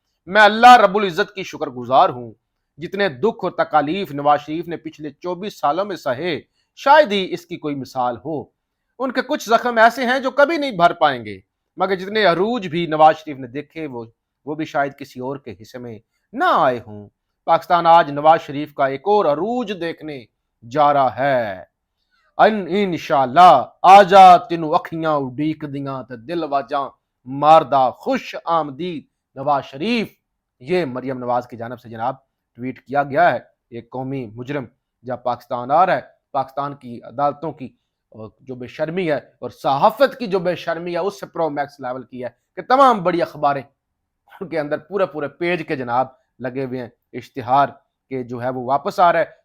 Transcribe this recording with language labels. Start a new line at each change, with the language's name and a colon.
Urdu: میں اللہ رب العزت کی شکر گزار ہوں جتنے دکھ اور تکالیف نواز شریف نے پچھلے 24 سالوں میں سہے شاید ہی اس کی کوئی مثال ہو. ان کے کچھ زخم ایسے ہیں جو کبھی نہیں بھر پائیں گے، مگر جتنے عروج بھی نواز شریف نے دیکھے وہ بھی شاید کسی اور کے حصے میں نہ آئے ہوں. پاکستان آج نواز شریف کا ایک اور عروج دیکھنے جا رہا ہے.
Punjabi: انشاءاللہ آجا تینوں اکھیاں اڈیک دیاں تے دل واجاں ماردا خوش آمدید نواز شریف.
Urdu: یہ مریم نواز کی جانب سے جناب ٹویٹ کیا گیا ہے. ایک قومی مجرم جب پاکستان آ رہا ہے، پاکستان کی عدالتوں کی جو بے شرمی ہے اور صحافت کی جو بے شرمی ہے اس سے پرو میکس لیول کی ہے کہ تمام بڑی اخباریں ان کے اندر پورے پیج کے جناب لگے ہوئے ہیں اشتہار کہ جو ہے وہ واپس آ رہا ہے.